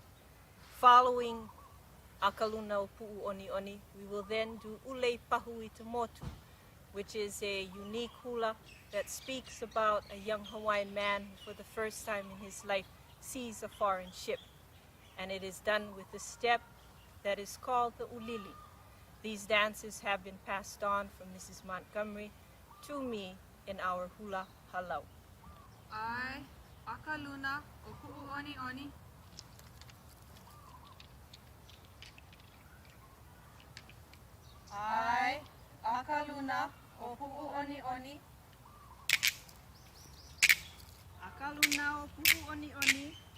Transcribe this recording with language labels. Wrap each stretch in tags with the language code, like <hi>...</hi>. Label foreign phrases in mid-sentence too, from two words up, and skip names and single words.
<en>Following Akaluna o Pu'u Oni Oni, we will then do Ule Pahu i Te Motu, which is a unique hula that speaks about a young Hawaiian man who for the first time in his life sees a foreign ship. And it is done with a step that is called the ulili. These dances have been passed on from Mrs. Montgomery to me in our hula halau.</en> <haw>Ai, Akaluna o Pu'u Oni Oni. Ai, Akaluna o Pu'u Oni Oni. Akaluna o Pu'u Oni Oni.</haw>